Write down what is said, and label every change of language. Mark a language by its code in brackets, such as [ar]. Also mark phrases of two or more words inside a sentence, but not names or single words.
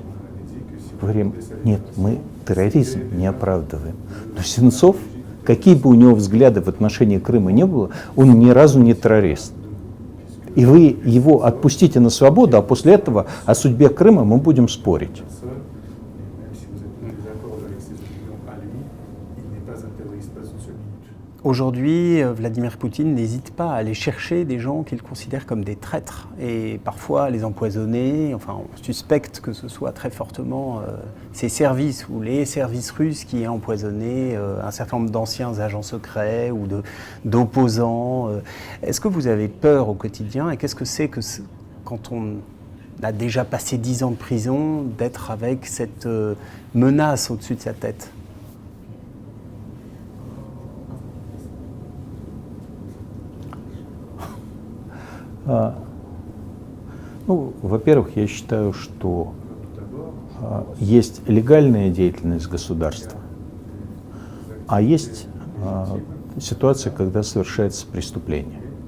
[ru] Мы говорим, нет, мы терроризм не оправдываем. Но Сенцов, какие бы у него взгляды в отношении Крыма не было, он ни разу не террорист. И вы его отпустите на свободу, а после этого о судьбе Крыма мы будем спорить. [fr] Aujourd'hui, Vladimir Poutine n'hésite pas à aller chercher des gens qu'il considère comme des traîtres et parfois à les empoisonner. Enfin, on suspecte que ce soit très fortement ses services ou les services russes qui aient empoisonné un certain nombre d'anciens agents secrets ou d'opposants. Est-ce que vous avez peur au quotidien et qu'est-ce que c'est que quand on a déjà passé 10 ans de prison, d'être avec cette menace au-dessus de sa tête ? [ru] Во-первых, я считаю, что есть легальная деятельность государства, а есть ситуация, когда совершается преступление.